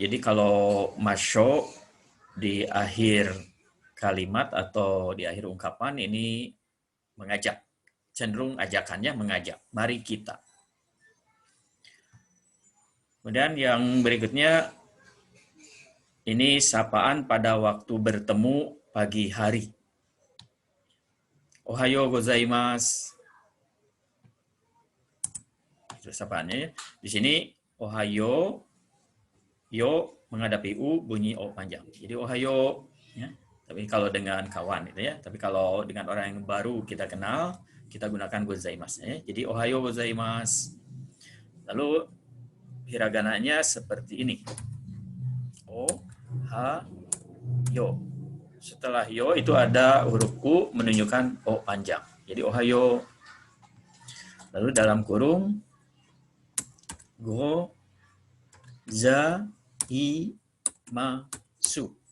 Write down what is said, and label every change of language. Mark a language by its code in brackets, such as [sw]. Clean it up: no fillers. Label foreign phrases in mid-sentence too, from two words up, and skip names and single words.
[id] Jadi kalau masho di akhir kalimat atau di akhir ungkapan ini mengajak, cenderung ajakannya mengajak. Mari kita. Kemudian yang berikutnya ini sapaan pada waktu bertemu pagi hari. [ja] おはようございます. [id] Itu sapaannya ya. Di sini ohayo, yo menghadapi u bunyi o panjang. Jadi ohayo ya. Tapi kalau dengan kawan itu ya. Tapi kalau dengan orang yang baru kita kenal, kita gunakan gozaimasu ya. Jadi [ja] おはようございます. [id] Lalu hiragananya seperti ini. [ja] お、は、よ. [id] Setelah yo itu ada huruf u menunjukkan o panjang. Jadi ohayo. Lalu dalam kurung [ja] ご ざ い ま す.